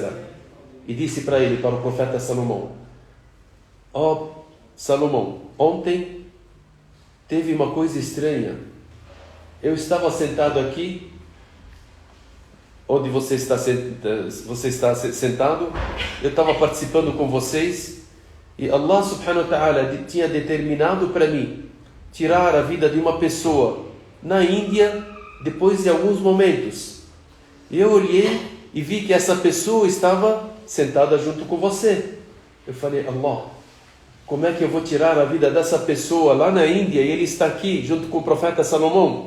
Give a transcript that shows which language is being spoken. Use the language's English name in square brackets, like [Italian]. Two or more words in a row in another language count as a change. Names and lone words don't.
[Portuguese] e disse para ele, para o profeta Salomão: ó Salomão, ontem teve uma coisa estranha. Eu estava sentado aqui, onde você está sentado, eu estava participando com vocês, e Allah [Arabic] سبحانه وتعالى [Portuguese] tinha determinado para mim tirar a vida de uma pessoa na Índia depois de alguns momentos. E eu olhei e vi que essa pessoa estava sentada junto com você. Eu falei: Allah, como é que eu vou tirar a vida dessa pessoa lá na Índia e ele está aqui junto com o profeta Salomão?